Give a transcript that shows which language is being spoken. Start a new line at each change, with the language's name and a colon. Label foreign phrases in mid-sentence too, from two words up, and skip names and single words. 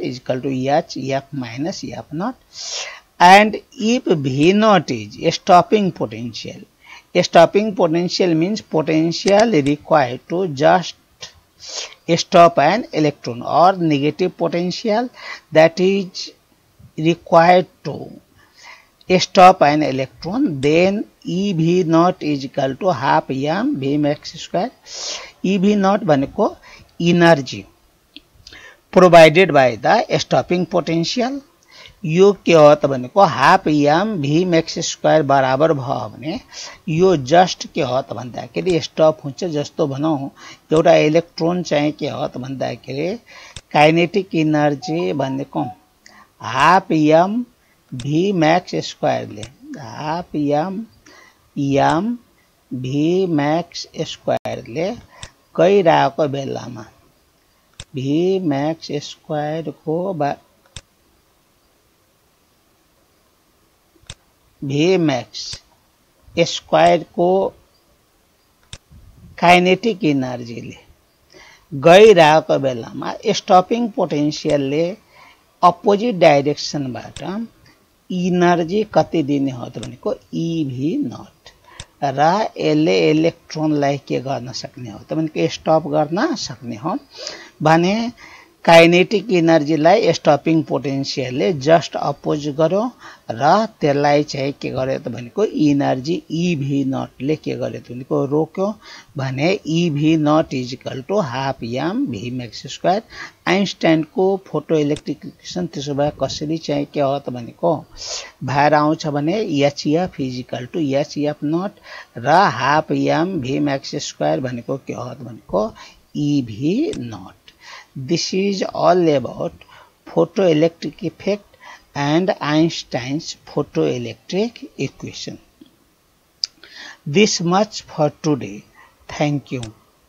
English: is equal to hf minus f naught, and if v naught is a stopping potential means potential required to just stop an electron, or negative potential that is required to stop an electron, then EV naught is equal to half m v max square. EV naught भनेको energy provided by the stopping potential.
Nepali: यो के हो त भनेको
English: half m v max square
Nepali: बराबर भयो भने यो जस्ट के हो त भन्दाखेरि स्टप हुन्छ। जस्तो भनौं एउटा इलेक्ट्रोन चाहिँ के हो त भन्दाखेरि
English: kinetic energy
Nepali: भनेको
English: half m v max square
Nepali: ले
English: half m v max square
Nepali: ले गइरहेको बेलामा
English: v max square
Nepali: को
English: v max square
Nepali: को
English: kinetic energy
Nepali: ले गइरहेको बेलामा
English: stopping potentialले opposite directionबाट
Nepali: इनर्जी कति दिने हो त भनेको
English: EV naught
Nepali: र यसले इलेक्ट्रोनलाई के गर्न सक्ने हो त भनेको स्टप गर्न सक्ने हो भने
English: kinetic energyलाई stopping potentialले just oppose
Nepali: गर्यो र त्यसलाई चाहिँ के गर्यो त भनेको
English: energy EV naughtले
Nepali: के गर्यो त भनेको रोक्यो भने
English: EV naught is equal to half m v max square Einsteinको photo electric equation
Nepali: त्यसो भए कसरी चाहिँ के हो त भनेको भएर आउँछ भने
English: hf is equal to hf naught
Nepali: र
English: half m v max square
Nepali: भनेको के हो त भनेको
English: EV naught. This is all about photoelectric effect and Einstein's photoelectric equation. This much for today. Thank you.